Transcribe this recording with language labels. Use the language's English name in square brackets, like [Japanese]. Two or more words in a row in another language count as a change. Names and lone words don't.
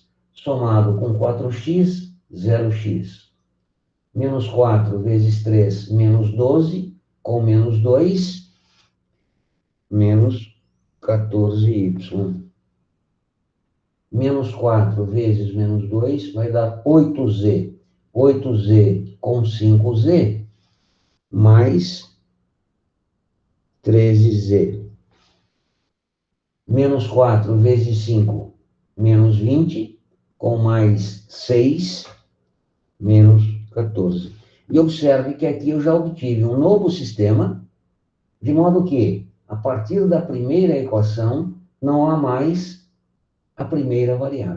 [Portuguese] Somado com 4x, 0x. Menos 4 vezes 3, menos 12, com menos 2, menos 14y. Menos 4 vezes menos 2 vai dar 8z. 8z com 5z, mais 13z. Menos 4 vezes 5, menos 20, com mais 6, menos 14. E observe que aqui eu já obtive um novo sistema, de modo que, a partir da primeira equação, não há mais a primeira variável.